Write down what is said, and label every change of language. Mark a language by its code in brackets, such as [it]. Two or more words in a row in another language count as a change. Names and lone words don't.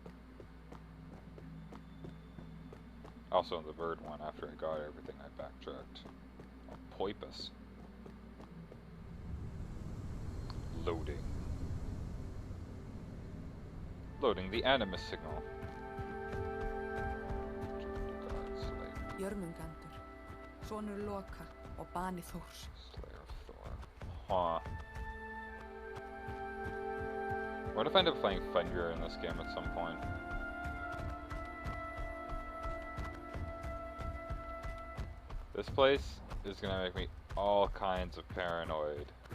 [en] Also in the bird one, after I got everything, I backtracked. Oh, Poipus. Loading. Loading the animus signal. [is] Jörmungandur, sonur Loka og bani Þórs. [en] Slayer of Thor. Huh. What if I end up playing Fenrir in this game at some point? This place is gonna make me all kinds of paranoid.